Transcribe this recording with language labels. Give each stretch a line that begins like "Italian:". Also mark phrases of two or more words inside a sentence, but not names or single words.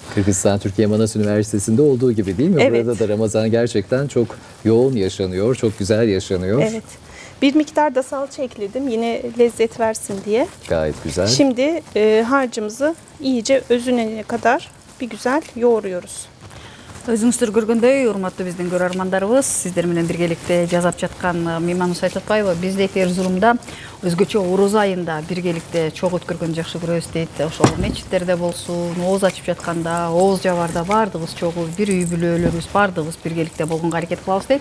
Turkish: Kırgızistan Türkiye Manas Üniversitesi'nde olduğu gibi değil mi? Evet. Burada da Ramazan gerçekten çok yoğun yaşanıyor, çok güzel yaşanıyor. Evet. Bir miktar da salça ekledim yine lezzet versin diye. Gayet güzel. Şimdi harcımızı iyice özüne kadar bir güzel yoğuruyoruz.
Kyrgyz: Өзүңүздөр көргөндөй, урматтуу биздин көрөрмандарыбыз, сиздер менен биргеликте жасап жаткан Мейман Усайтатпаева биздеки Эрзурумда өзгөчө оруз айында биргеликте чогуу өткөргөнгө жакшы көрөбүз дейт. Ошол мечиттерде болсун, ооз ачып жатканда, ооз жабарда баардыгыбыз чогуу бир үй бүлөлөрүбүз баардыгыбыз биргеликте болгонго аракет кылабыз дейт.